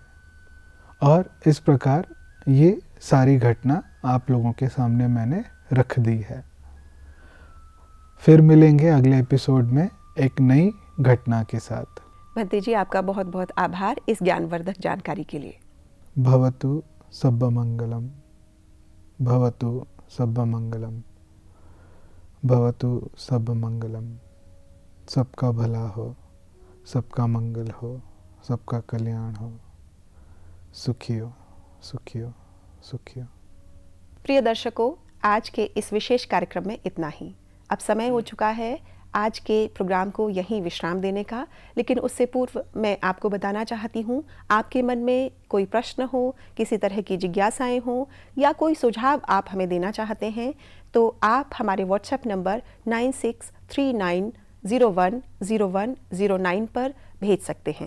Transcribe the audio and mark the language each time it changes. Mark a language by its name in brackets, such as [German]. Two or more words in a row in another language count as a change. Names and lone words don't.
[Hindi] और इस प्रकार ये सारी घटना आप लोगों के सामने मैंने रख दी है। फिर मिलेंगे अगले एपिसोड में एक नई घटना के साथ। भंते जी, आपका बहुत बहुत आभार इस ज्ञानवर्धक जानकारी के लिए। [Pali] भवतु सब्ब मंगलम, भवतु सब्ब मंगलम, भवतु सब्ब मंगलम। [Hindi] सबका भला हो, सबका मंगल हो, सबका कल्याण हो। सुखी हो, सुखी हो, सुखी हो। प्रिय दर्शकों, आज के इस विशेष कार्यक्रम में इतना ही। अब समय हो चुका है आज के प्रोग्राम को यहीं विश्राम देने का, लेकिन उससे पूर्व मैं आपको बताना चाहती हूँ, आपके मन में कोई प्रश्न हो, किसी तरह की जिज्ञासाएं हो या कोई सुझाव आप हमें देना चाहते हैं, तो आप हमारे व्हाट्सएप नंबर 9639010109 पर भेज सकते हैं।